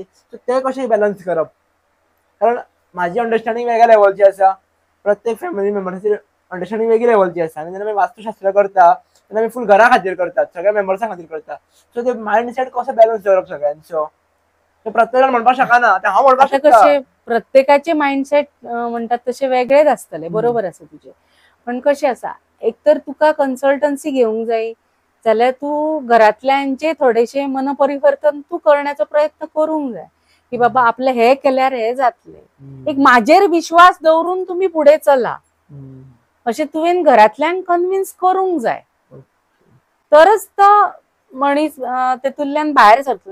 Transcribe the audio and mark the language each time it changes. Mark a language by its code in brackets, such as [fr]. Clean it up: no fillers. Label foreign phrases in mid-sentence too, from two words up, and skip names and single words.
[kok] सो ते कशें बॅलन्स करप, कारण माझी अंडरस्टँडिंग वेगळ्या लेवलची आसा, प्रत्येक फॅमिली मेंबर्साची अंडरस्टँडिंग वेगळी लेवलची आसा. आनी जेन्ना आमी वास्तुशास्त्र करता तेन्ना आमी फूल घरा खातीर करतात, सगळ्या मेंबर्सां खातीर करता. सो ते मायंडसेट कसो बॅलन्स करप सगळ्यांचो ते प्रत्येक जाण म्हणपाक शकना. ते हांव म्हणपाक आता शकता. कसे प्रत्येकाचे माइंडसेट म्हणतात तसे वेगळेच असतले. बरोबर आसा तुझे. पण कशें आसा, एक तर तुका कन्सल्टन्सी घेवंक जाय जाल्यार तू घरातल्यांचे थोडेशे मनपरिवर्तन तू करण्याचा प्रयत्न करूंक जाय की बाबा आपले हे केल्यार हे जातले. एक माझेर विश्वास दवरून तुम्ही पुढे चला अशें तुवें घरातल्यांक कन्विन्स करूंक जाय, तरच तो मनीस तेतूंतल्यान भायर सरतलो.